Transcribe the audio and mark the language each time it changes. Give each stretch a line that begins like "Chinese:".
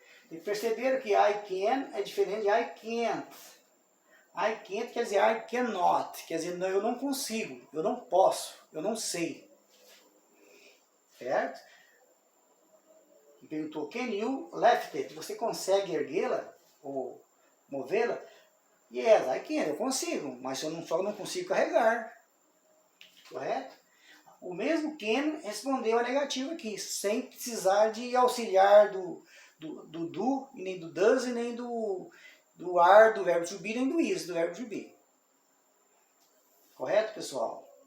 Portuguese: E perceberam que
English: I can
Portuguese: é diferente de
English: I can't. I can't
Portuguese: quer dizer
English: I cannot,
Portuguese: quer dizer, não, eu não consigo, eu não posso, eu não sei. Certo? E perguntou,
English: can you lift it?
Portuguese: Você consegue erguê-la ou movê-la?
English: Yes, I can,
Portuguese: eu consigo, mas eu só não consigo carregar. Correto? O mesmo can respondeu a negativa aqui, sem precisar de auxiliar do e nem do does, e nem do are, do verbo to be, nem do is, do verbo to be. Correto, pessoal?